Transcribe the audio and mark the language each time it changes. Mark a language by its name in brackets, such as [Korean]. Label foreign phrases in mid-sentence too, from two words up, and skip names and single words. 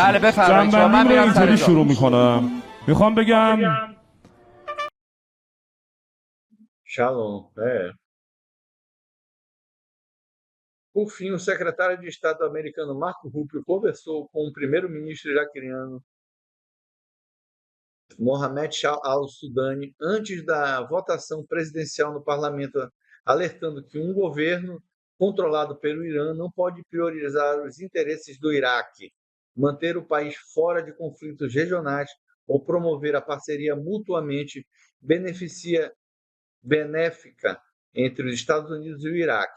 [Persian] بله بفرمایید. من جمع‌بندی رو میرم سر اینطوری جا. شروع میکنم. میخوام بگم [Portuguese] Shalom, Por fim, o secretário de Estado americano Marco Rubio conversou com o primeiro-ministro iraquiano Mohamed Shah al-Sudani antes da votação presidencial no parlamento, alertando que um governo controlado pelo Irã não pode priorizar os interesses do Iraque, manter o país fora de conflitos regionais ou promover a parceria mutuamente benéfica entre os Estados Unidos e o Iraque.